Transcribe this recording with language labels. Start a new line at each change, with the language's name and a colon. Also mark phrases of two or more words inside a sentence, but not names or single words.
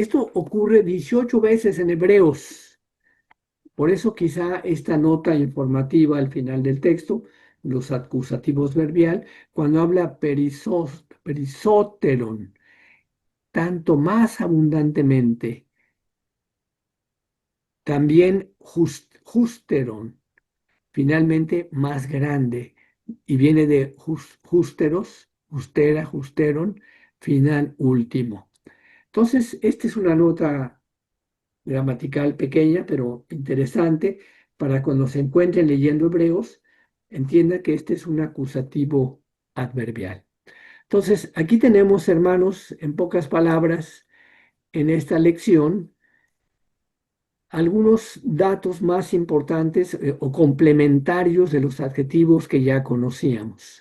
Spanish: Esto ocurre 18 veces en Hebreos. Por eso quizá esta nota informativa al final del texto, los acusativos verbial, cuando habla perisóteron, tanto más abundantemente. También justeron, finalmente más grande, y viene de justeros, justera, justeron, final último. Entonces, esta es una nota gramatical pequeña, pero interesante, para cuando se encuentren leyendo Hebreos, entienda que este es un acusativo adverbial. Entonces, aquí tenemos, hermanos, en pocas palabras, en esta lección, algunos datos más importantes o complementarios de los adjetivos que ya conocíamos.